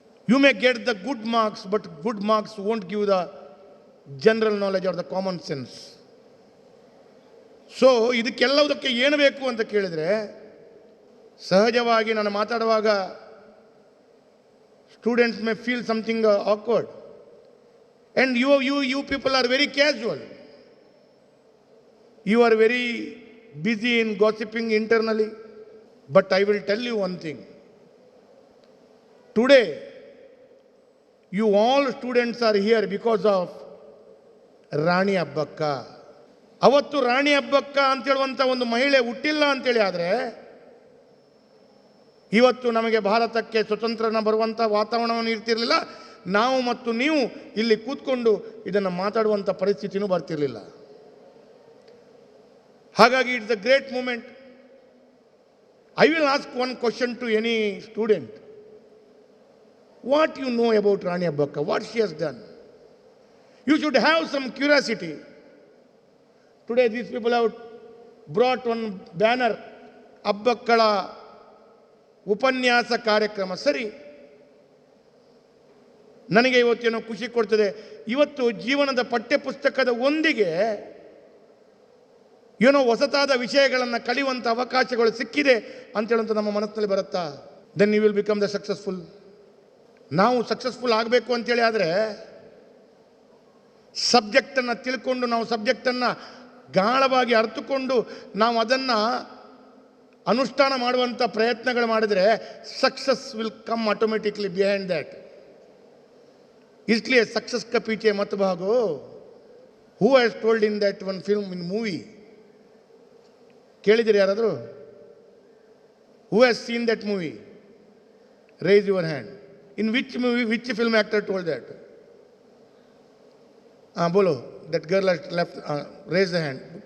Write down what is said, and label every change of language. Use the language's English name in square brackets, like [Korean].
[English] You may get the good marks, but good marks won't give the general knowledge or the common sense. So [Kannada] ಇದಕ್ಕೆಲ್ಲದಕ್ಕೆ ಏನು ಬೇಕು ಅಂತ ಕೇಳಿದರೆ, ಸಹಜವಾಗಿ ನಾನು ಮಾತಾಡುವಾಗ [English] Students may feel something awkward and you people are very casual. You are very busy in gossiping internally. But I will tell you one thing. Today you all students are here because of Rani Abbakka. [Kannada] ಅವತ್ತು ರಾಣಿ ಅಬ್ಬಕ್ಕ ಅಂತೇಳುವಂಥ ಒಂದು ಮಹಿಳೆ ಹುಟ್ಟಿಲ್ಲ ಅಂತೇಳಿ ಆದರೆ ಇವತ್ತು ನಮಗೆ ಭಾರತಕ್ಕೆ ಸ್ವತಂತ್ರನ ಬರುವಂಥ ವಾತಾವರಣವನ್ನು ಇರ್ತಿರಲಿಲ್ಲ. ನಾವು ಮತ್ತು ನೀವು ಇಲ್ಲಿ ಕೂತ್ಕೊಂಡು ಇದನ್ನು ಮಾತಾಡುವಂಥ ಪರಿಸ್ಥಿತಿನೂ ಬರ್ತಿರಲಿಲ್ಲ. [English] ಹಾಗಾಗಿ it's a great moment. I will ask one question to any student. What you know about Rani Abbakka? What she has done? You should have some curiosity. Today these people have brought one banner, Abbakkala ಉಪನ್ಯಾಸ ಕಾರ್ಯಕ್ರಮ. [Kannada] ಸರಿ, ನನಗೆ ಇವತ್ತೇನೋ ಖುಷಿ ಕೊಡ್ತದೆ. ಇವತ್ತು ಜೀವನದ ಪಠ್ಯಪುಸ್ತಕದ ಒಂದಿಗೆ ಏನೋ ಹೊಸತಾದ ವಿಷಯಗಳನ್ನು ಕಲಿಯುವಂಥ ಅವಕಾಶಗಳು ಸಿಕ್ಕಿದೆ ಅಂತೇಳಂತ ನಮ್ಮ ಮನಸ್ಸಿನಲ್ಲಿ ಬರುತ್ತಾ? [English] Then you will become the successful. [Kannada] ನಾವು ಸಕ್ಸಸ್ಫುಲ್ ಆಗಬೇಕು ಅಂತೇಳಿ ಆದರೆ ಸಬ್ಜೆಕ್ಟನ್ನು ತಿಳ್ಕೊಂಡು, ನಾವು ಸಬ್ಜೆಕ್ಟನ್ನು ಗಾಢವಾಗಿ ಅರ್ಥಕೊಂಡು ನಾವು ಅದನ್ನು ಅನುಷ್ಠಾನ ಮಾಡುವಂಥ ಪ್ರಯತ್ನಗಳು ಮಾಡಿದರೆ [English] Success will come automatically behind that. [Hindi] इसलिए सक्सेस का पीछे मत भागो. [English] Who has told in that one film in movie? [Kannada] ಕೇಳಿದಿರಿ ಯಾರಾದರೂ? [English] Who has seen that movie? Raise your hand. In which movie, which film actor told that? बोलो, that girl has left, raise the hand.